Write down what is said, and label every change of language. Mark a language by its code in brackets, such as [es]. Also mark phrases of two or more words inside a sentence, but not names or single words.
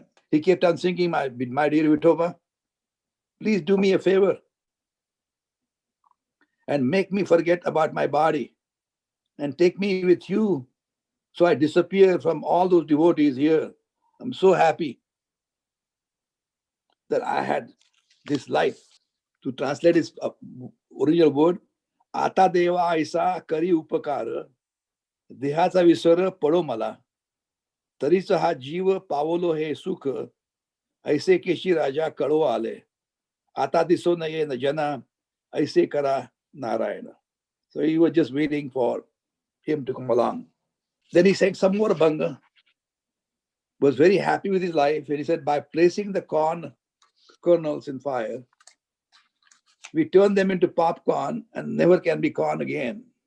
[en] He kept on singing, my dear Vitthoba, please do me a favor and make me forget about my body and take me with you so I disappear from all those devotees here. I'm so happy that I had this life. To translate his original word, [mr] आता देवा ऐसा करी उपकार, देहाचा विसर पडो मला, तरीच हा जीव पावोलो हे सुख, ऐसे केशी राजा कडो आले, आता दिसो नये न जाणा, ऐसे करा नारायणा. [en] So he was just waiting for him to come along. Then he sang some more Abhanga, was very happy with his life, and he said, by placing the corn kernels in fire, we turn them into popcorn and never can be corn again.